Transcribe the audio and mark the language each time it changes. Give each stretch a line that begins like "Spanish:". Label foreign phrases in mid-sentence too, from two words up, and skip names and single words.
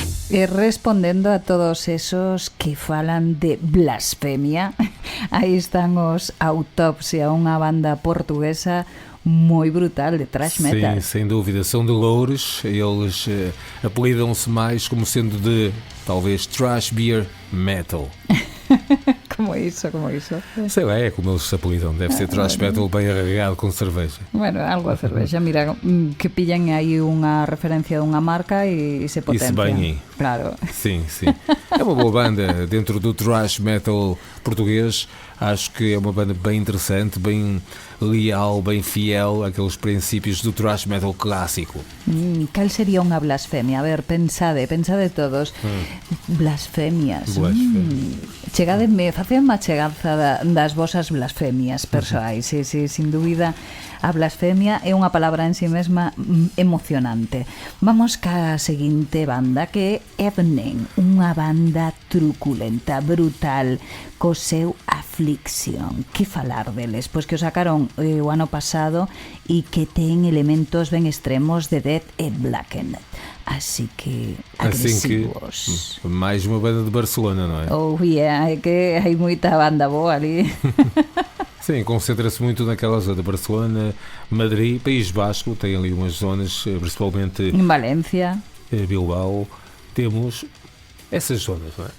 Galician: Respondendo a todos esos que falan de blasfemia, aí están os Autopsia, unha banda portuguesa moi brutal de
English: thrash metal.
Portuguese: Sim, sem dúvida, são de Loures, eles apelidam-se mais como sendo de, talvez,
English: thrash beer metal.
Portuguese: Como isso? Sei lá, é como eles se apelidam, deve ser
English: thrash metal
Portuguese: bem arregado com cerveja.
Galician: Bueno, algo a cerveja, mira, que pillan aí unha referencia dunha marca e se potencian.
Portuguese: Isso bem aí. Claro. Sim. É uma boa banda dentro do
English: thrash metal
Portuguese: português. Acho que é uma banda bem interessante, bem leal, bem fiel àqueles princípios do
English: thrash metal
Portuguese: clássico.
Galician: Cal sería unha blasfemia? A ver, pensade todos. Blasfemias. Chegademe, facedme a cheganza das vosas blasfemias persoais. Sí, sin dúbida, a blasfemia é unha palabra en si mesma emocionante. Vamos ca seguinte banda, que é Evening, unha banda truculenta, brutal, co seu Affliction. Que falar deles? Pois que o sacaron o ano pasado e que ten elementos ben extremos de Death e Blackened. Así que agresivos.
Portuguese: Mais uma banda de Barcelona, não é?
English: Oh yeah,
Galician: é que hai moita banda boa ali.
Portuguese: Sim, concentra-se muito naquela zona de Barcelona, Madrid, País Basco, tem ali umas zonas, principalmente em Valência, Bilbao, temos essas zonas, não é?